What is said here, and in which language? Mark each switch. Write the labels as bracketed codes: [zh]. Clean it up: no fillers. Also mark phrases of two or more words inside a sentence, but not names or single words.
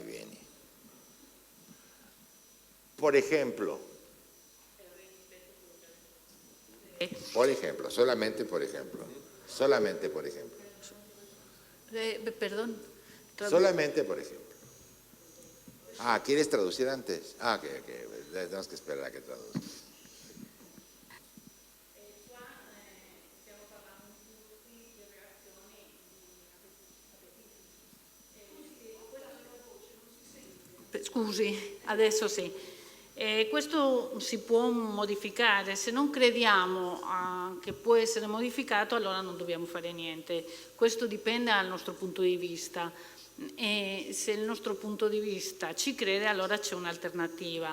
[es] Por ejemplo, solamente por ejemplo. Perdón. Solamente por ejemplo. ¿Quieres traducir antes? Ok, tenemos que esperar a que traduzca. [it] Scusi, adesso sì. Questo si può modificare, se non crediamo che può essere modificato allora non dobbiamo fare niente, questo dipende dal nostro punto di vista e se il nostro punto di vista ci crede allora c'è un'alternativa.